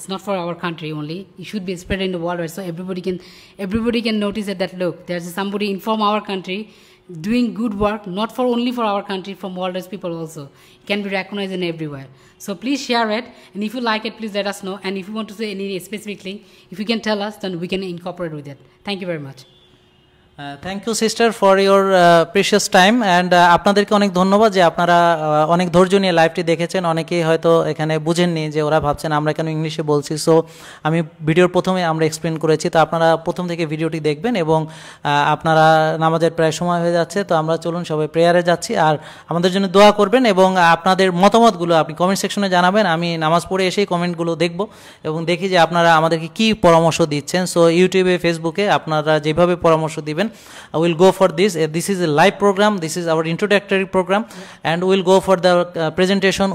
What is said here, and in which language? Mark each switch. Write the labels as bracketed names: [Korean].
[English] It's not for our country only. It should be spread in the worldwide so everybody can notice that look, there's somebody from our country doing good work, not for only for our country, from worldwide people also. It can be recognized in everywhere. So please share it, and if you like it, please let us know. And if you want to say any specific link, if you can tell us, then we can incorporate with it. Thank you very much. Thank you sister for your precious time and [Bangla] আপনাদেরকে অনেক ধন্যবাদ যে আপনারা অনেক ধৈর্য নিয়ে লাইভটি দেখেছেন। অনেকেই হয়তো এখানে বুঝেননি যে ওরা ভাবছেন আমরা কেন ইংলিশে বলছি। সো আমি ভিডিওর প্রথমে আমরা এক্সপ্লেন করেছি, তো আপনারা প্রথম থেকে ভিডিওটি দেখবেন এবং আপনারা নামাজের প্রায় সময় হয়ে যাচ্ছে, তো আমরা চলুন সবাই প্রেয়ারে যাচ্ছি আর আমাদের জন্য দোয়া করবেন এবং আপনাদের মতামতগুলো আপনি কমেন্ট সেকশনে জানাবেন। আমি নামাজ পড়ে এসেই কমেন্টগুলো দেখব এবং দেখি যে আপনারা আমাদেরকে কী পরামর্শ দিচ্ছেন। সো ইউটিউবে, ফেসবুকে আপনারা যেভাবে পরামর্শ দিবেন, [English] I will go for this. This is a live program. This is our introductory program, and we'll go for the presentation.